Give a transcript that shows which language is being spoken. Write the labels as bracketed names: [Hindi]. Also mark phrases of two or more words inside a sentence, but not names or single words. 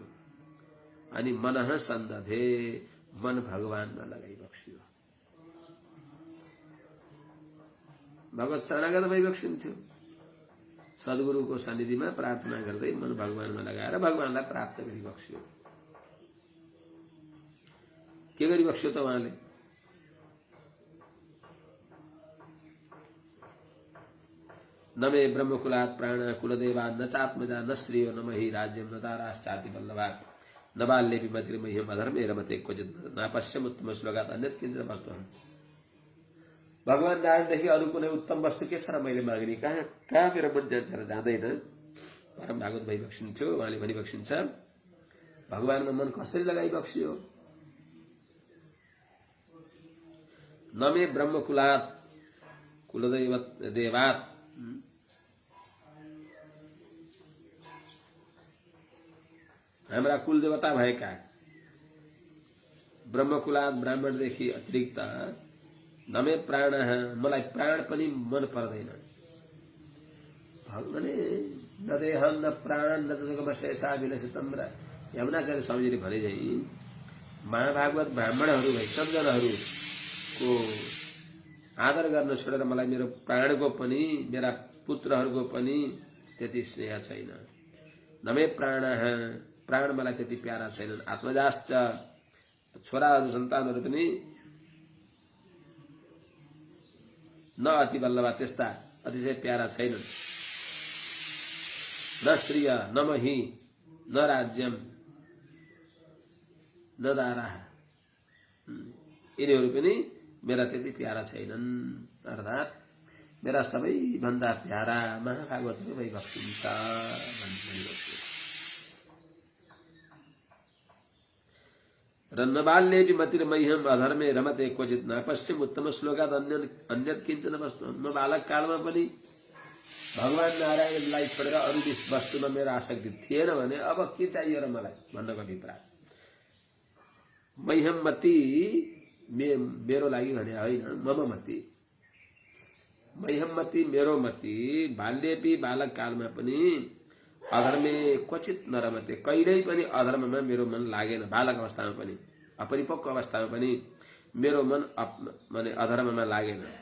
[Nepali] अनि [Sanskrit] मनः सन्दधे, [Nepali] मन भगवानमा लगाइबक्सियो। भगवत शरणागत भइबक्सिन्थ्यो। सद्गुरुको सन्निधिमा प्रार्थना गर्दै मन भगवानमा लगाएर भगवानलाई प्राप्त गरिबक्सियो। के गरिबक्सियो त उहाँले? [Sanskrit] न मे ब्रह्मकुलात् प्राण कुलदेवा न चात्मजा न श्रियो न मही राज्यम न ताराश्चाति बल्लभात् न बाल्येऽपि मतिर्मह्यम् अधर्मे रमते क्वचित् नापश्यम् उत्तम श्लोकात् अन्यत् किञ्चन वस्तुहम्। [Nepali] भगवान नारायणदेखि अरू कुनै उत्तम वस्तु के छ र मैले माग्ने? कहाँ मेरो मन जान्छ र जाँदैन? परम भागवत भइबक्सिन्थ्यो। उहाँले भनिबक्सिन्छ भगवानमा मन कसरी लगाइबक्सियो? [Sanskrit] न मे ब्रह्मकुलात् कुलदेवात्, [Nepali] हाम्रा कुल देवता भएका ब्रह्मकुलात ब्राह्मणदेखि अतिरिक्त [Sanskrit] नमे प्राण, [Nepali] मलाई प्राण पनि मन पर्दैन। [Sanskrit] भगवान न देहम न प्राण न जगमशेषा विलसितम। [Nepali] यमुनाचार्य स्वामीजीले भने झै महाभागवत ब्राह्मणहरू वैष्णवजनहरूको आदर गर्न छोडेर मलाई मेरो प्राणको पनि मेरा पुत्रहरूको पनि त्यति स्नेह छैन। [Sanskrit] नमे प्राण, [Nepali] प्राण मलाई त्यति प्यारा छैनन्। आत्मजाश्च, छोराहरू सन्तानहरू पनि [Sanskrit] न अति बल्लभा, [Nepali] त्यस्ता अतिशय प्यारा छैनन्। [Sanskrit] न श्रिय न मही न राज्यम न दारा, [Nepali] यिनीहरू पनि मेरा त्यति प्यारा छैनन्। अर्थात् मेरा सबैभन्दा प्यारा महाभागवतको भइबक्सिन्छ भनिबक्सिन्छ। [Sanskrit] र न बाल्येऽपि मतिर्मह्यम् अधर्मे रमते क्वचित् नापश्यम् उत्तम श्लोकात् अन्यत् किञ्चन वस्तु। [Nepali] म बालक कालमा पनि भगवान नारायणलाई छोडेर अरू वस्तुमा मेरो आसक्ति थिएन भने अब के चाहियो र मलाई भन्नको अभिप्राय। [Sanskrit] मह्यम मति, [Nepali] मेरो लागि भने होइन, [Sanskrit] मम मति। मह्यम मति, [Nepali] मेरो मति, बाल्येऽपि बालक कालमा पनि [Sanskrit] अधर्मे क्वचित नरमते, [Nepali] कहिल्यै पनि अधर्ममा मेरो मन लागेन। बालक अवस्थामा पनि अपरिपक्व अवस्थामा पनि मेरो मन माने अधर्ममा लागेन।